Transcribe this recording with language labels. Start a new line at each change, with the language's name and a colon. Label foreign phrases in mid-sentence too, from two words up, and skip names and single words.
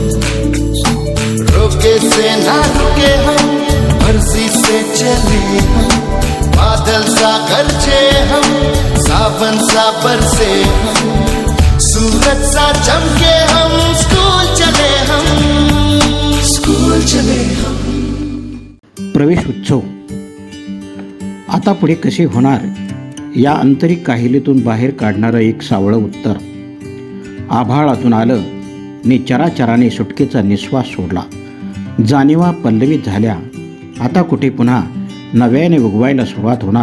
Hindi: रोके से ना रुके हम, मर्जी से चले हम। बादल सा गरजे हम, सावन सा बरसे हम। सूरज सा चमके हम, स्कूल चले हम, स्कूल चले हम।
Marathi: प्रवेश उत्सव आता पुढे कसे होणार या आंतरिक काहिलीतून बाहेर काढणारं एक सावळं उत्तर. आभाळातून आलं नि चराचराने सुटकेचा निश्वास सोडला. जाणीवा पल्लवित झाल्या. आता कुठे पुन्हा नव्याने उगवायला सुरुवात होणार.